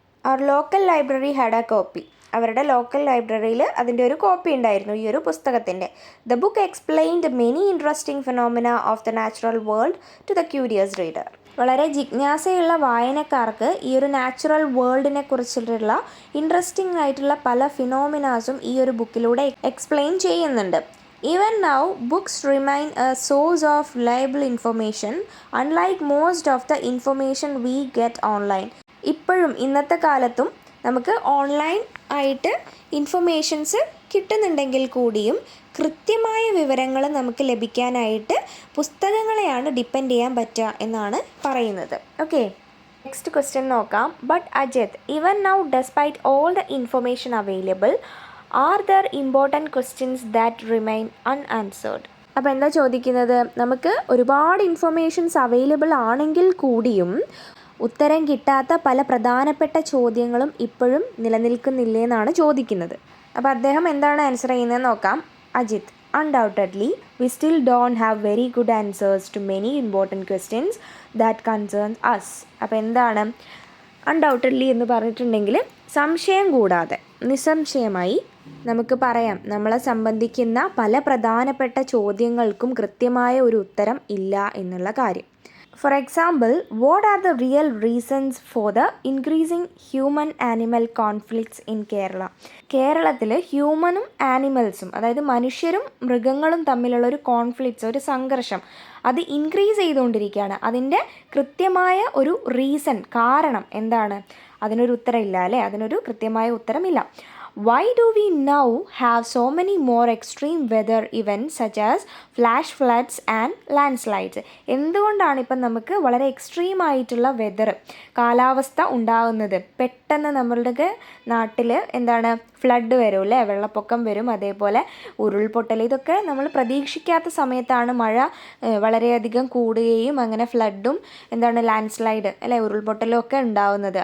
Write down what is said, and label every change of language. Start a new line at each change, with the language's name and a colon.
English: അവർ local library had a copy.
Malayalam: അവരുടെ local ലൈബ്രറിയിൽ അതിൻ്റെ ഒരു കോപ്പി ഉണ്ടായിരുന്നു ഈ ഒരു പുസ്തകത്തിൻ്റെ.
English: The book explained many interesting phenomena of the natural world to the curious reader.
Malayalam: വളരെ ജിജ്ഞാസയുള്ള വായനക്കാർക്ക് ഈ ഒരു നാച്ചുറൽ വേൾഡിനെ കുറിച്ചിട്ടുള്ള ഇൻട്രസ്റ്റിംഗ് ആയിട്ടുള്ള പല ഫിനോമിനാസും ഈ ഒരു ബുക്കിലൂടെ എക്സ്പ്ലെയിൻ ചെയ്യുന്നുണ്ട്.
English: Even now, books remain a source of reliable information, unlike most of the information we get online.
Malayalam: ഇപ്പോഴും ഇന്നത്തെ കാലത്തും നമുക്ക് ഓൺലൈൻ ആയിട്ട് ഇൻഫർമേഷൻസ് കിട്ടുന്നുണ്ടെങ്കിൽ കൂടിയും കൃത്യമായ വിവരങ്ങൾ നമുക്ക് ലഭിക്കാനായിട്ട് പുസ്തകങ്ങളെയാണ് ഡിപ്പെൻഡ് ചെയ്യാൻ പറ്റുക എന്നാണ് പറയുന്നത്. ഓക്കെ, നെക്സ്റ്റ് ക്വസ്റ്റ്യൻ നോക്കാം.
English: But Ajith, even now despite all the information available, are there important questions that remain unanswered.
Malayalam: അപ്പോൾ എന്താ ചോദിക്കുന്നത്? നമുക്ക് ഒരുപാട് ഇൻഫർമേഷൻസ് അവൈലബിൾ ആണെങ്കിൽ കൂടിയും ഉത്തരം കിട്ടാത്ത പല പ്രധാനപ്പെട്ട ചോദ്യങ്ങളും ഇപ്പോഴും നിലനിൽക്കുന്നില്ലേ എന്നാണ് ചോദിക്കുന്നത്. അപ്പോൾ അദ്ദേഹം എന്താണ് ആൻസർ ചെയ്യുന്നത് നോക്കാം.
English: Ajith, undoubtedly we still don't have very good answers to many important questions that concern us.
Malayalam: അപ്പോൾ എന്താണ് അൺഡൗട്ടഡ്ലി എന്ന് പറഞ്ഞിട്ടുണ്ടെങ്കിൽ സംശയം കൂടാതെ, നിസ്സംശയമായി നമുക്ക് പറയാം, നമ്മളെ സംബന്ധിക്കുന്ന പല പ്രധാനപ്പെട്ട ചോദ്യങ്ങൾക്കും കൃത്യമായ ഒരു ഉത്തരം ഇല്ല എന്നുള്ള കാര്യം.
English: For example, what are the real reasons for the increasing human-animal conflicts in Kerala?
Malayalam: കേരളത്തിൽ ഹ്യൂമനും ആനിമൽസും, അതായത് മനുഷ്യരും മൃഗങ്ങളും തമ്മിലുള്ള ഒരു കോൺഫ്ലിക്ട്സ്, ഒരു സംഘർഷം, അത് ഇൻക്രീസ് ചെയ്തുകൊണ്ടിരിക്കുകയാണ്. അതിൻ്റെ കൃത്യമായ ഒരു റീസൺ, കാരണം എന്താണ്? അതിനൊരു ഉത്തരമില്ല, അല്ലേ? അതിനൊരു കൃത്യമായ ഉത്തരമില്ല.
English: Why do we now have so many more extreme weather events such as flash floods and landslides?
Malayalam: എന്തുകൊണ്ടാണ് ഇപ്പം നമുക്ക് വളരെ എക്സ്ട്രീം ആയിട്ടുള്ള വെതർ, കാലാവസ്ഥ ഉണ്ടാകുന്നത്? പെട്ടെന്ന് നമ്മളുടെ നാട്ടിൽ എന്താണ് ഫ്ലഡ് വരും അല്ലേ, വെള്ളപ്പൊക്കം വരും, അതേപോലെ ഉരുൾപൊട്ടൽ, ഇതൊക്കെ നമ്മൾ പ്രതീക്ഷിക്കാത്ത സമയത്താണ് മഴ വളരെയധികം കൂടുകയും അങ്ങനെ ഫ്ലഡും എന്താണ് ലാൻഡ് സ്ലൈഡ് അല്ലേ, ഉരുൾപൊട്ടലും ഒക്കെ ഉണ്ടാവുന്നത്.